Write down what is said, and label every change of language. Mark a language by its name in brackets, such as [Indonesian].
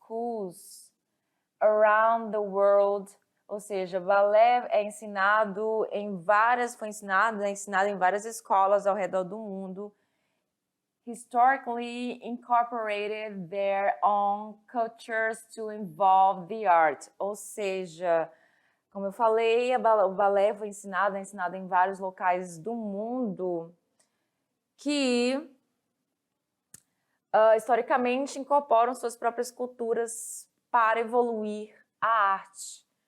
[English] schools around the world. [Portuguese] Ou seja, balé é ensinado foi ensinado, é ensinado em várias escolas ao redor do mundo. [English] Historically incorporated their own cultures to involve the art. [Portuguese] Ou seja, como eu falei, o balé foi ensinado, é ensinado em vários locais do mundo que historicamente incorporam suas próprias culturas para evoluir a arte.